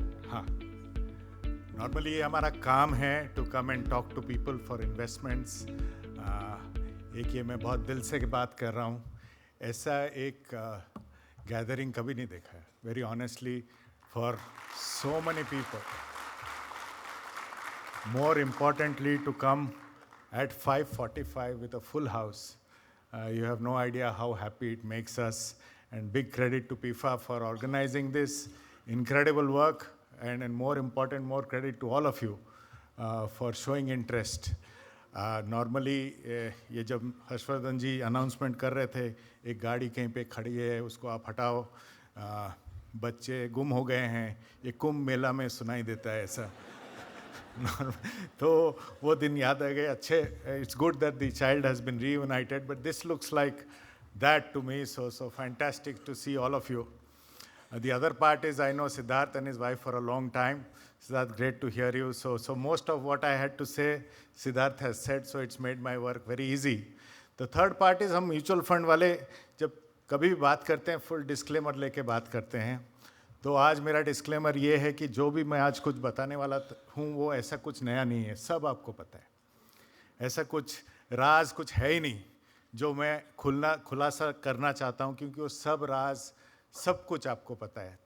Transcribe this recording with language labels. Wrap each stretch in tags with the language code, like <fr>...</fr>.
<hi>हाँ, नॉर्मली हमारा काम है</hi> <en>To come and talk to people for investments.</en> <hi>एक ये मैं बहुत दिल से बात कर रहा हूँ. ऐसा एक गैदरिंग कभी नहीं देखा है,</hi> <en>Very honestly, for so many people. More importantly to come at 5:45 with a full house. You have no idea how happy it makes us. And big credit to PIFA for organizing this incredible work, and more important, more credit to all of you for showing interest.</en> <hi>Normally, ये जब हर्षवर्धन जी announcement कर रहे थे, एक गाड़ी कहीं पे खड़ी है, उसको आप हटाओ, बच्चे गुम हो गए हैं, ये कुंभ मेला में सुनाई देता है ऐसा. तो वो दिन याद आ गए अच्छे.</hi> <en>It's good that the child has been reunited, but this looks like that to me. So fantastic to see all of you. The other part is I know Siddharth and his wife for a long time. Siddharth, great to hear you. So most of what I had to say, Siddharth has said, so it's made my work very easy. The third part is</en> <hi>हम mutual fund वाले जब कभी भी बात करते हैं full disclaimer लेके बात करते हैं. तो आज मेरा डिस्क्लेमर ये है कि जो भी मैं आज कुछ बताने वाला हूँ वो ऐसा कुछ नया नहीं है, सब आपको पता है. ऐसा कुछ राज कुछ है ही नहीं जो मैं खुलासा करना चाहता हूँ, क्योंकि वो सब राज सब कुछ आपको पता है.</hi>